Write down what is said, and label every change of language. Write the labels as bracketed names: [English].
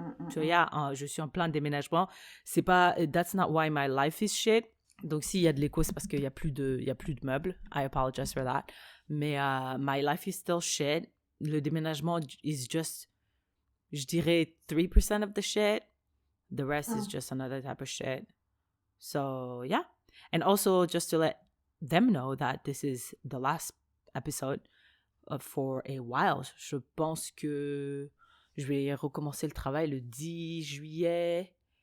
[English] So yeah, [French] je suis en plein déménagement. C'est pas, [English] that's not why my life is shit. [French] Donc s'il y a de l'écho, c'est parce qu'il y a plus de meubles. [English] I apologize for that. Mais my life is still shit. [French] Le déménagement [English] is just, [French] je dirais [English] 3% of the shit. The rest is just another type of shit. So yeah. And also just to let them know that this is the last episode for a while. [French] Je pense que je vais recommencer le travail le 10 juillet.